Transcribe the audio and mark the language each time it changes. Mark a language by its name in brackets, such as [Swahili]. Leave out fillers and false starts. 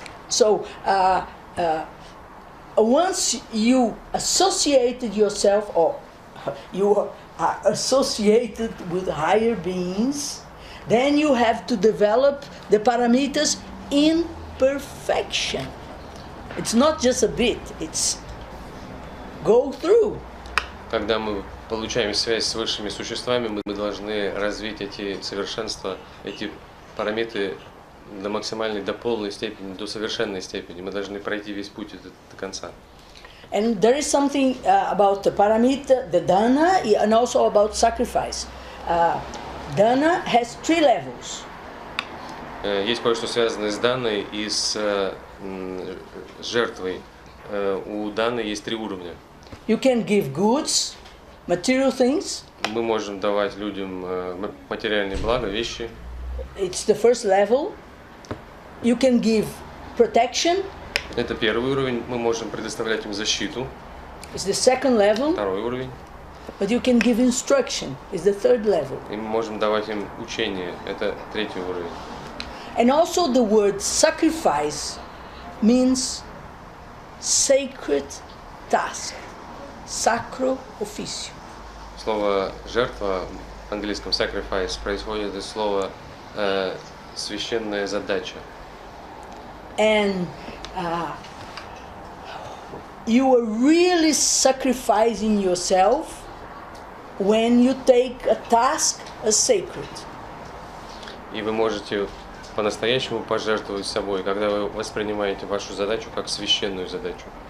[English] So once you associated yourself, or you are associated with higher beings, then you have to develop the paramitas in perfection. It's not just a bit, it's go through. [Russian] Когда мы получаем связь с высшими существами, мы должны развить эти совершенства, эти параметры до максимальной, до полной степени, до совершенной степени. Мы должны пройти весь путь до конца. [English] And there is something about the paramita, the dana, and also about sacrifice. Dana has 3 levels. [Russian] Есть кое-что связанное с данной и с жертвой. У даны есть 3 уровня. [English] You can give goods, material things. [Russian] Мы можем давать людям материальные блага, вещи. [English] It's the first level. You can give protection. [Russian] Это первый уровень. Мы можем предоставлять им защиту. [English] It's the second level. [Russian] Второй уровень. [English] But you can give instruction. It's the third level. [Russian] И мы можем давать им учение. Это третий уровень. [English] And also the word sacrifice means sacred task. [Latin] Sacro officio. [Russian] Слово жертва в английском sacrifice происходит из слова священная задача. [English] And you are really sacrificing yourself when you take a task as sacred. [Russian] И вы можете по-настоящему пожертвовать собой, когда вы воспринимаете вашу задачу как священную задачу.